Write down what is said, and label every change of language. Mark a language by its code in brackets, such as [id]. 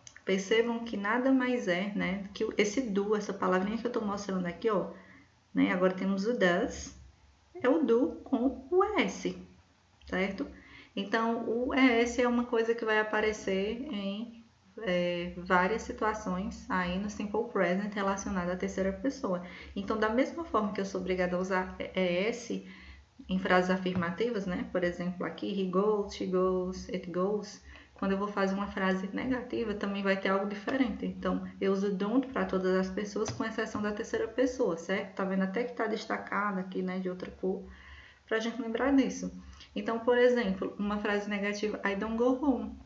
[pt] Percebam que nada mais é, né, que esse do, essa palavrinha que eu estou mostrando aqui, ó, né, agora temos o does, é o do com o ES, certo? Então, o ES é uma coisa que vai aparecer em várias situações aí no Simple Present relacionada à terceira pessoa. Então, da mesma forma que eu sou obrigada a usar ES em frases afirmativas, né? Por exemplo, aqui, [en] he goes, she goes, it goes. [pt] Quando eu vou fazer uma frase negativa, também vai ter algo diferente. Então, eu uso don't para todas as pessoas, com exceção da terceira pessoa, certo? Tá vendo até que tá destacado aqui, né, de outra cor, pra gente lembrar disso. Então, por exemplo, uma frase negativa, [en] I don't go home.